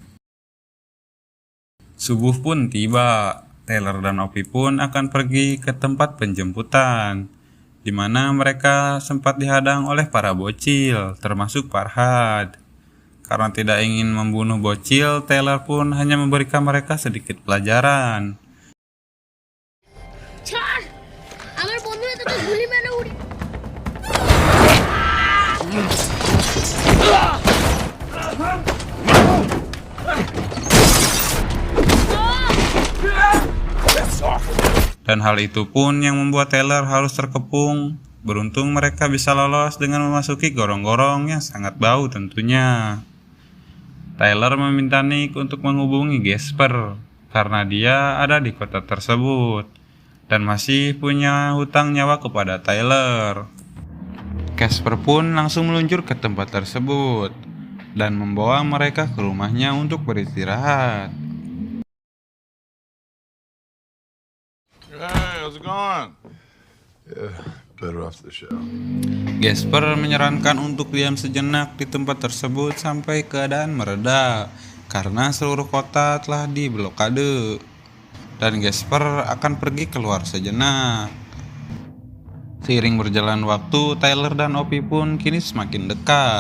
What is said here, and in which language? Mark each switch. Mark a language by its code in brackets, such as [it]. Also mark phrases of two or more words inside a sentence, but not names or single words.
[id] Subuh pun tiba, Tyler dan Opi pun akan pergi ke tempat penjemputan, di mana mereka sempat dihadang oleh para bocil, termasuk Farhad. Karena tidak ingin membunuh bocil, Tyler pun hanya memberikan mereka sedikit pelajaran. [bn] ছাড় আমার বন্ধুরা তোকে গুলি মেরে উড়ি [id] Dan hal itu pun yang membuat Tyler harus terkepung. Beruntung mereka bisa lolos dengan memasuki gorong-gorong yang sangat bau tentunya. Tyler meminta Nick untuk menghubungi Gasper karena dia ada di kota tersebut dan masih punya hutang nyawa kepada Tyler. Gasper pun langsung meluncur ke tempat tersebut dan membawa mereka ke rumahnya untuk beristirahat. [en] Hey, how's it going? Yeah, better after the show. [id] Gasper menyarankan untuk diam sejenak di tempat tersebut sampai keadaan mereda karena seluruh kota telah diblokade. Dan Gasper akan pergi keluar sejenak. Seiring berjalan waktu, Tyler dan Opi pun kini semakin dekat.